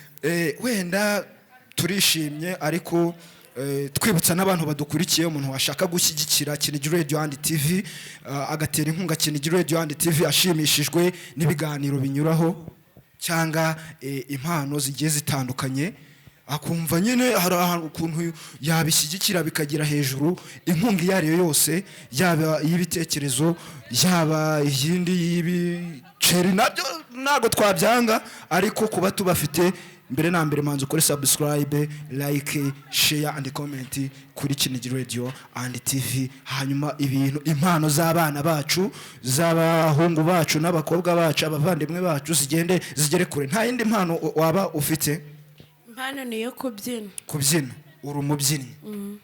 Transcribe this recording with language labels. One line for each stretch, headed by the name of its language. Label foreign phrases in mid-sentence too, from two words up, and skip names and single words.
Kinyarwanda: Eh, wenda turishimye, ariko, eh, twibutsa n'abantu badukurikiye, umuntu washaka gushyigikira Kinigi Radio and T V, ah, agatera inkunga Kinigi Radio and T V, ashimishijwe n'ibiganiro binyuraho, cyangwa, eh, impano zigiye zitandukanye, akumva nyine hari ahantu ukuntu yabishyigikira bikagera hejuru. Inkunga iyo ari yo yose, yaba iy'ibitekerezo, yaba iyindi y'ibiceri, nabyo ntabwo twabyanga, ariko kuba tubafite, mbere na mbere manzi ukore subscribe,
English: like, share and comment
Kinyarwanda: kuri Kinigi Radio and T V. Hanyuma ibintu, impano z'abana bacu, z'abahungu bacu n'abakobwa bacu, abavandimwe bacu zigende zigere kure. Nta yindi mpano u-, waba ufite? Impano ni iyo kubyina. Kubyina? Uri umubyinnyi? Mm.